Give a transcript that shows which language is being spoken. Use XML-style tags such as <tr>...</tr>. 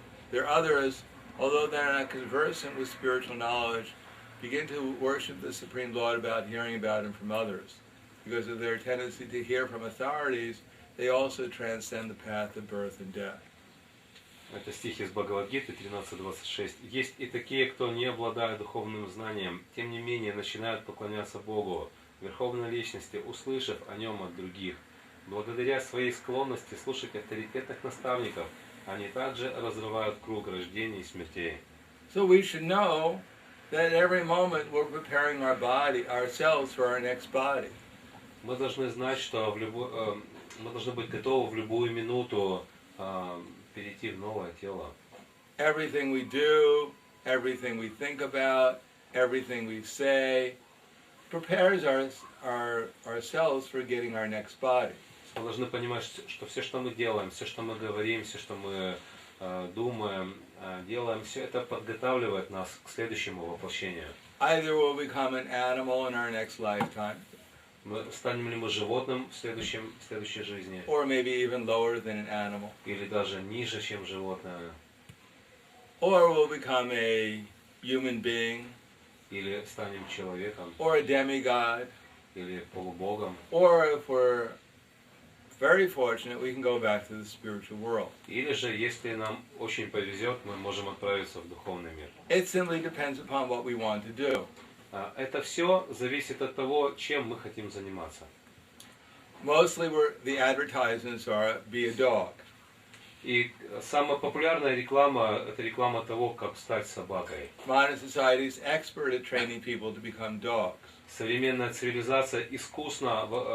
<en>There are others, although they're not conversant with spiritual knowledge, begin to worship the Supreme Lord about hearing about Him from others. Because of their tendency to hear from authorities, they also transcend the path of birth and death.</en> <ru>Это стих из Бхагавад-гиты 13.26. Есть и такие, кто, не обладая духовным знанием, тем не менее начинают поклоняться Богу, Верховной Личности, услышав о Нем от других. Благодаря своей склонности слушать авторитетных наставников, они также разрывают круг рождений и смертей.</ru> <en>So we should know that at every moment we're preparing our body, ourselves for our next body.</en> <ru>Мы должны знать, что мы должны быть готовы в любую минуту перейти в новое тело.</ru> <en>Everything we do, everything we think about, everything we say, prepares ourselves for getting our next body.</en> <ru>Мы должны понимать, что все, что мы делаем, все, что мы говорим, все, что мы думаем, делаем, все это подготавливает нас к следующему воплощению.</ru> <en>Either we'll become an animal in our next lifetime,</en> <ru>Станем ли мы животным в следующей жизни?</ru> <en>or maybe even lower than an animal,</en> <ru>Или даже ниже, чем животное?</ru> <en>or we'll become a human being,</en> <ru>Или станем человеком?</ru> <en>or a demigod,</en> <ru>Или полубогом?</ru> <en>or if we're very fortunate, we can go back to the spiritual world.</en> <ru>Или же, если нам очень повезет, мы можем отправиться в духовный мир.</ru> <en>It simply depends upon what we want to do.</en> <ru>Это все зависит от того, чем мы хотим заниматься.</ru> <en>Mostly the advertisements are be a dog.</en> <ru>И самая популярная реклама – это реклама того, как стать собакой.</ru> <en>Modern society is expert at training people to become dogs.</en> <ru>Современная цивилизация искусно</ru>